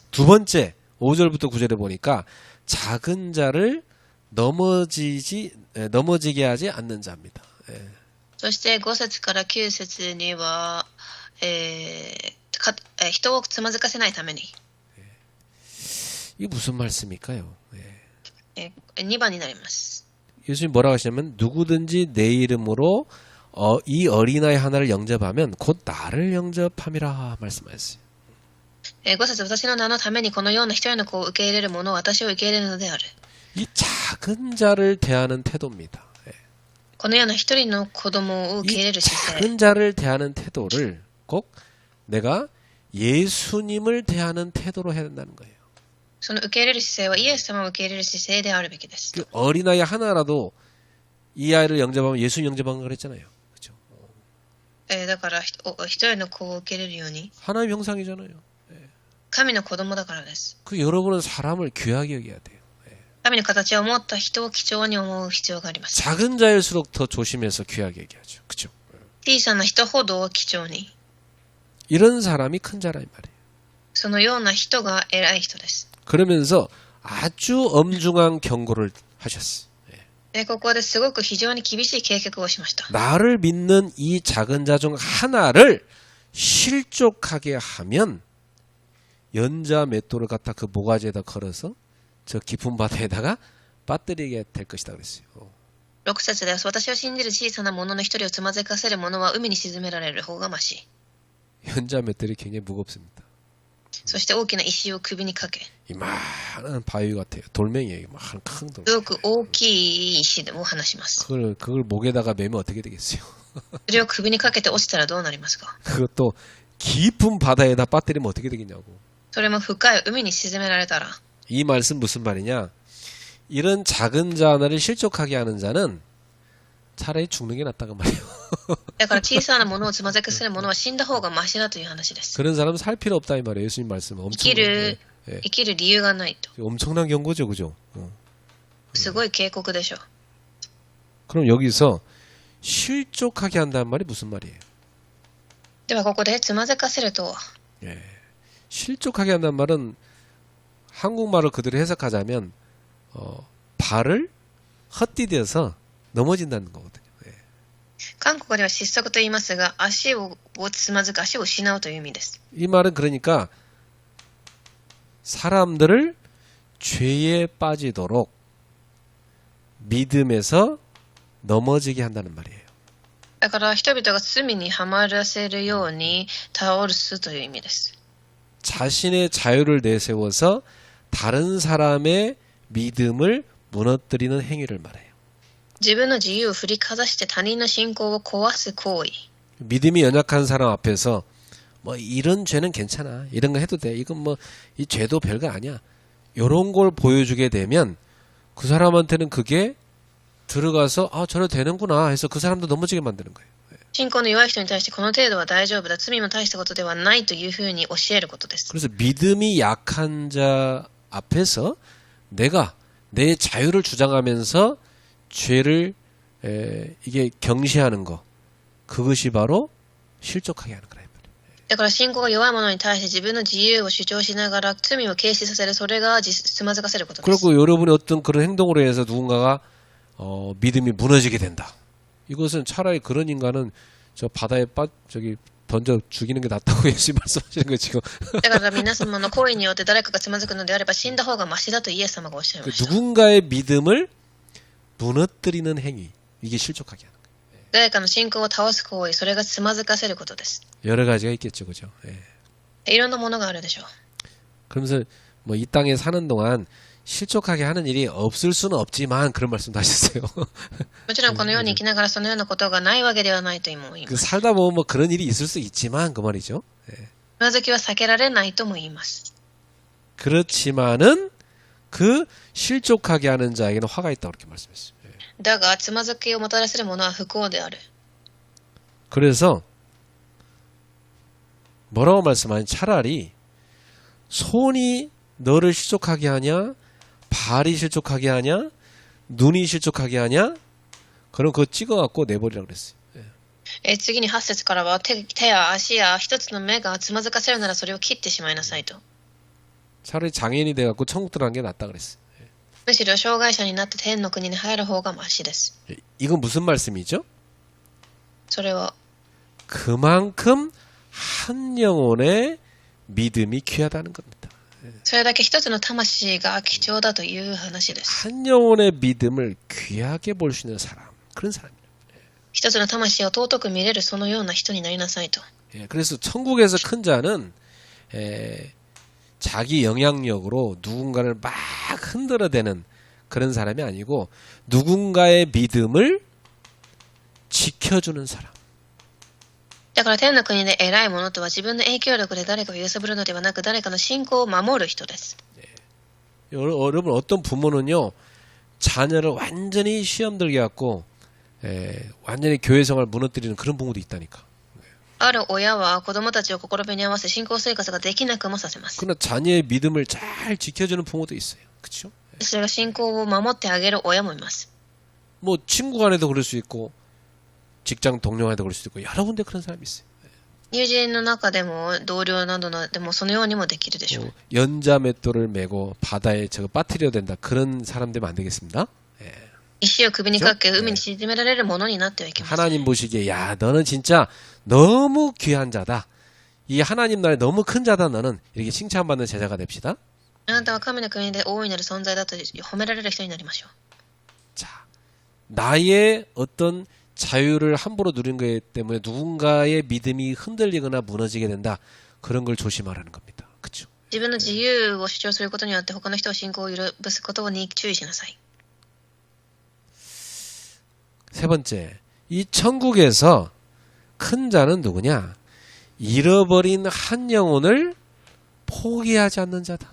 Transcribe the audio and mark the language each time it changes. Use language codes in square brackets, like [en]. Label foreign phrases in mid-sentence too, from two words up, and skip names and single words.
[ko] 두 번째, 5절부터 9절에 보니까 작은 자를 넘어지게 하지 않는 자입니다. [ja] そして5節から9節には、人をつまずかせないために、 [ko] 이게 무슨 말씀일까요? [ja] 2番になります。 [ko] 예수님 뭐라고 하시냐면 누구든지 내 이름으로 이 어린아이 하나를 영접하면 곧 나를 영접함이라 말씀하셨어요. [ja] 5 節、私の名のためにこのような一人の子を受け入れる者を私を受け入れるのである。 [ko] 이 작은 자를 대하는 태도입니다. [ja] このような一人の子供を受け入れ [ko] 이 [ja] る姿勢。 [ko] 작은 자를 대하는 태도를 꼭 내가 예수님을 대하는 태도로 해야 된다는 거예요. [ja] その受け入れる姿勢はイエス様を受け入れる姿勢であるべきです。 [ko] 그 어린아이 하나라도 이 아이를 영접하면 예수 영접한 거 그랬잖아요. 그렇죠? [ja] だから一人の子を受け入れるように [ko] 하나님 형상이잖아요. [ja] 神の子供だからです。 [ko] 그 여러분은 사람을 귀하게 여겨야 돼요. [ja] 神の形を持った人を貴重に思う必要があります。 [ko] 작은 자일수록 더 조심해서 귀하게 여겨야죠. 그렇죠? [ja] 小さな人ほど貴重に。 [ko] 이런 사람이 큰 자란 말이에요. [ja] そのような人が偉い人です。 [ko] 그러면서 아주 엄중한 경고를 하셨어요. [ja] ここですごく非常に厳しい警告をしました。 [ko] 나를 믿는 이 작은 자 중 하나를 실족하게 하면 연자 맷돌을 갖다 그 모가지에다 걸어서 저 깊은 바다에다가 빠뜨리게 될 것이다 그랬어요. [ja] 6 節です。私を信じる小さな者の一人をつまずかせる者は海に沈められる方がまし。 [ko] 연자 맷돌이 굉장히 무겁습니다. [ja] そして大きな石を首にかけ、 [ko] 이만한 바위 같아요. 돌멩이에요. 한 큰 돌. [ja] すごく大きい石でも話します。 [ko] 그걸 목에다가 매면 어떻게 되겠어요? [ja] それを首にかけて落ちたらどうなりますか？ [ko] 그것도 깊은 바다에다 빠뜨리면 어떻게 되겠냐고. [ja] それも深い海に沈められたら。 [ko] 이 말씀 무슨 말이냐? 이런 작은 자 하나를 실족하게 하는 자는 차라리 죽는 게 낫다고 말이에요. [ja] だから小さなものをつまずかせる者は死んだ方がマシだという話です。 [ko] 그런 사람은 살 필요 없다 이 말이에요. 예수님 말씀은 [ja] 生きる理由がないと。 [ko] 엄청난 경고죠, 그죠? [ja] すごい警告でしょう。 [ko] 그럼 여기서 실족하게 한다는 말이 무슨 말이에요? [ja] ではここでつまずかせるとは、 [ko] 실족하게 한다는 말은 한국말을 그대로 해석하자면 발을 헛디뎌서 넘어진다는 거거든요. [ja] 韓国では失速と言いますが、足をつまずく、足を失うという意味です。 [ko] 이 말은 그러니까 사람들을 죄에 빠지도록 믿음에서 넘어지게 한다는 말이에요. [ja] だから人々が罪にはまらせるように倒すという意味です。 [ko] 자신의 자유를 내세워서 다른 사람의 믿음을 무너뜨리는 행위를 말해요. [ja] 自分の自由を振りかざして他人の信仰を壊す行為。 [ko] 믿음이 연약한 사람 앞에서 뭐 이런 죄는 괜찮아. 이런 거 해도 돼. 이건 뭐 이 죄도 별거 아니야. 이런 걸 보여주게 되면 그 사람한테는 그게 들어가서 아 저래도 되는구나 해서 그 사람도 넘어지게 만드는 거예요. [ja] 信仰の弱い人に対してこの程度は大丈夫だ、罪も大したことではないというふうに教えることです。 [ko] 그래서 믿음이 약한 자 앞에서 내가 내 자유를 주장하면서 죄를 이게 경시하는 거 그것이 바로 실족하게 하는 거라. [ja] だから信仰が弱い者に対して自分の自由を主張しながら罪を軽視させる、それがつまずかせることです。 [ko] 그리고 여러분의 어떤 그런 행동으로 해서 누군가가 믿음이 무너지게 된다. 이것은 차라리 그런 인간은 저 바다에 저기 던져 죽이는 게 낫다고 예수님 말씀하시는 거예요 지금. [ja] だから皆様の行為によって誰かがつまずくのであれば死んだ方がマシだとイエス様がおっしゃいました。 [ko] 누군가의 믿음을 무너뜨리는 행위 이게 실족하게 하는 거예요. [ja] 誰かの信仰を倒す行為、それがつまずかせることです。 [ko] 여러 가지가 있겠죠, 그죠? 예. [ja] いろんなものがあるでしょう。 [ko] 그러면서 뭐 이 땅에 사는 동안 실족하게 하는 일이 없을 수는 없지만 그런 말씀도 하셨어요. [ja] もちろんこの世に生きながらそのようなことがないわけではないとも言いま [ko] 그 [ja] す。 [ko] 살다 보면 뭐 그런 일이 있을 수 있지만 그 말이죠. 예. [ja] つまずきは避けられないとも言います。 [ko] 그렇지만은 그 실족하게 하는 자에게는 화가 있다고 그렇게 말씀했어요. [ja] だがつまずきをもたらせる者は不幸である。 [ko] 그래서 뭐라고 말씀하니 차라리 손이 너를 실족하게 하냐, 발이 실족하게 하냐, 눈이 실족하게 하냐, 그럼 그거 찍어갖고 내버리라 그랬어요. [ja] 次に8節からは手や足や一つの目がつまずかせるならそれを切ってしまいなさいと。 [ko] 차라리 장애인이 돼갖고 천국 들어간 게 낫다 그랬어요. [ja] むしろ障害者になって天の国に入る方がマシです。 [ko] 이건 무슨 말씀이죠? [ja] それは [ko] 그만큼 한 영혼의 믿음이 귀하다는 겁니다. [ja] それだけ一つの魂が貴重だという話です。 [ko] 한 영혼의 믿음을 귀하게 볼 수 있는 사람, 그런 사람이에요. [ja] 一つの魂を尊く見れるそのような人になりなさいと。 [ko] 예, 그래서 천국에서 큰 자는 자기 영향력으로 누군가를 막 흔들어대는 그런 사람이 아니고 누군가의 믿음을 지켜주는 사람. [ja] だから天の国で偉い者とは自分の影響力で誰かを揺さぶるのではなく誰かの信仰を守る人です。 [ko] 여러분 어떤 부모는요 자녀를 완전히 시험 들게 갖고 완전히 교회 생활을 무너뜨리는 그런 부모도 있다니까. ある親は子供たちを心に合わせ信仰生活ができなくもさせます。 그러나 자녀의 믿음을 잘 지켜주는 부모도 있어요. 그렇죠? [ja] それが信仰を守ってあげる親もいます。 [ko] 뭐 친구 간에도 그럴 수 있고 직장 동료 간에도 그럴 수도 있고 여러 군데 그런 사람이 있어요. [ja] 友人の中でも同僚などでもそのようにもできるでしょう。 [ko] 연자 맷돌을 메고 바다에 저거 빠뜨려야 된다. 그런 사람 되면 안 되겠습니다. [ja] 石を首にかけ海に沈められるものになってはいけません。 [ko] 하나님 보시기에 야 너는 진짜 너무 귀한 자다. 이 하나님 나라에 너무 큰 자다. 너는 이렇게 칭찬받는 제자가 됩시다. [ja] あなたは神の国で大いなる存在だと褒められる人になりましょう。 [ko] 자, 나의 어떤 자유를 함부로 누린 것 때문에 누군가의 믿음이 흔들리거나 무너지게 된다. 그런 걸 조심하라는 겁니다. 그렇죠? [ja] 自分の自由を主張することによって他の人を信仰を揺るぶすことに注意しなさい。 [ko] 세 번째, 이 천국에서 큰 자는 누구냐? 잃어버린 한 영혼을 포기하지 않는 자다.